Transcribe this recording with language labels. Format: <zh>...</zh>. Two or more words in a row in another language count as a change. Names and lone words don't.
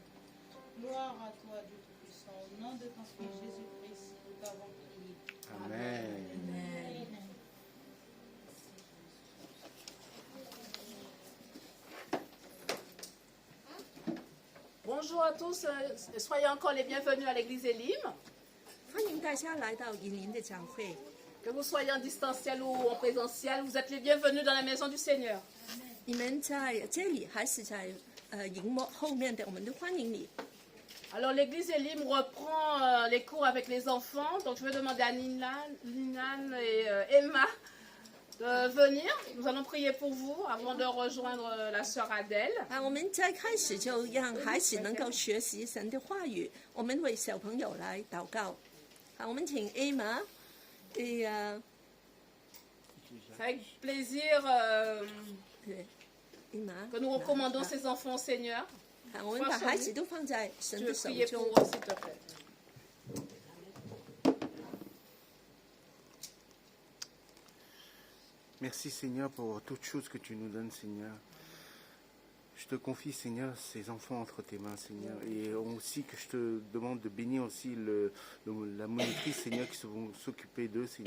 <fr>Gloire à toi, Dieu Tout-Puissant. Au nom de ton Fils Jésus-Christ, nous t'avons prié. Amen. Bonjour à tous, soyez encore les bienvenus à l'église Elim.</fr> <zh>欢迎大家来到以林的教会，</zh> <fr>Que vous soyez en distanciel ou en présentiel, vous êtes les bienvenus dans la maison du Seigneur.</fr> <zh>你们在这里还是在荧幕后面的，我们都欢迎你。</zh> <fr>Alors l'église Elim reprend les cours avec les enfants, donc je vais demander à Linan et Emma de venir. Nous allons prier pour vous avant de rejoindre la sœur Adèle.</fr> <zh>我们在开始就让孩子能够学习神的话语，我们为小朋友来祷告。我们请 Emma et</zh> <fr>C'est avec plaisir Emma que nous recommandons ces enfants au Seigneur.</fr> <zh>我们把孩子都放在神</zh> <fr>Je</fr> <zh>的</zh> <fr>veux</fr> <zh>手</zh> <fr>prier</fr> <zh>中</zh> <fr>pour。eux, s'il te plaît. Merci Seigneur pour toutes choses que tu nous donnes, Seigneur. Je te confie, Seigneur, ces enfants entre tes mains, Seigneur. Et aussi que je te demande de bénir aussi la monitrice, Seigneur, qui vont s'occuper d'eux, Seigneur.</fr>